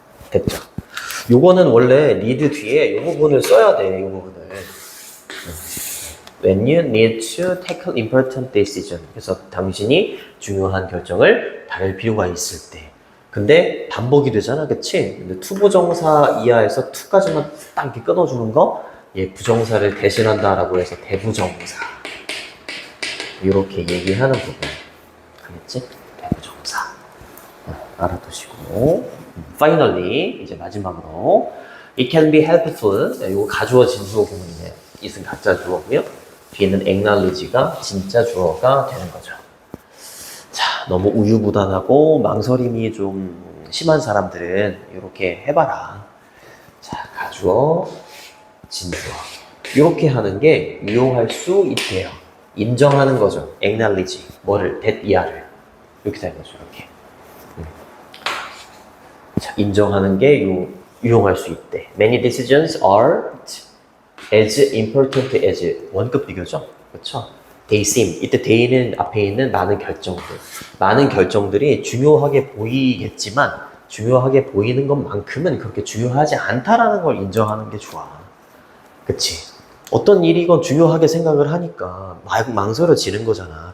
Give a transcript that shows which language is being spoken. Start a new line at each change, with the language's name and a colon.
Korean: 됐죠. 요거는 원래 need 뒤에 요 부분을 써야 돼, 요 부분을.
English: When you need to tackle important decision.
Korean: 그래서 당신이 중요한 결정을 다룰 필요가 있을 때. 근데 반복이 되잖아, 그치? 근데 투부정사 이하에서 to까지만 딱 이렇게 끊어주는 거, 얘 부정사를 대신한다라고 해서 대부정사. 이렇게 얘기하는 부분. 알겠지? 대부정사. 알아두시고.
English: Finally,
Korean: 이제 마지막으로
English: It can be helpful.
Korean: 이거 가주어진 주어 구문이네요. it은 가짜 주어고요. 뒤에는 acknowledge가 진짜 주어가 되는 거죠. 자, 너무 우유부단하고 망설임이 좀 심한 사람들은 이렇게 해봐라. 자, 가주어, 진주어. 이렇게 하는 게 유용할 수 있대요. 인정하는 거죠. acknowledge. 뭐를? that 이하를. 이렇게 되는 거죠. 이렇게. 자, 인정하는 게 유용할 수 있대.
English: Many decisions are as important as
Korean: 원급 비교죠. 그렇죠?
English: They seem.
Korean: 이때 they는 앞에 있는 많은 결정들. 많은 결정들이 중요하게 보이겠지만 중요하게 보이는 것만큼은 그렇게 중요하지 않다라는 걸 인정하는 게 좋아. 그치? 어떤 일이건 중요하게 생각을 하니까 망설여지는 거잖아.